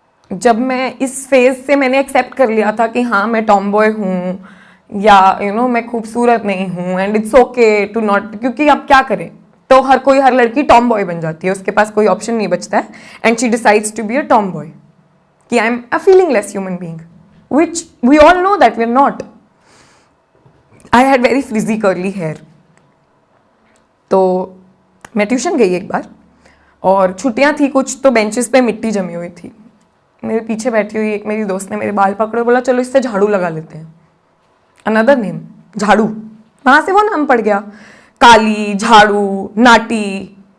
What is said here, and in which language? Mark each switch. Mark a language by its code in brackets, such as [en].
[hi] जब मैं इस फेज से मैंने एक्सेप्ट कर लिया था कि हाँ मैं टॉमबॉय हूँ या मैं खूबसूरत नहीं हूँ [en] and it's okay to not, [hi] क्योंकि अब क्या करें, तो हर लड़की टॉम बॉय बन जाती है, उसके पास कोई ऑप्शन नहीं बचता है [en] and she decides to be a tomboy [hi] कि [en] I am a feelingless human being, which we all know that we're not. I had very frizzy curly hair. [hi] तो मैं ट्यूशन गई एक बार और छुट्टियां थी कुछ, तो बेंचेस पे मिट्टी जमी हुई थी। मेरे पीछे बैठी हुई एक मेरी दोस्त ने मेरे बाल पकड़े, बोला चलो इससे झाड़ू लगा लेते हैं। [en] another name [hi] झाड़ू, वहां से वो नाम पड़ गया, काली, झाड़ू, नाटी।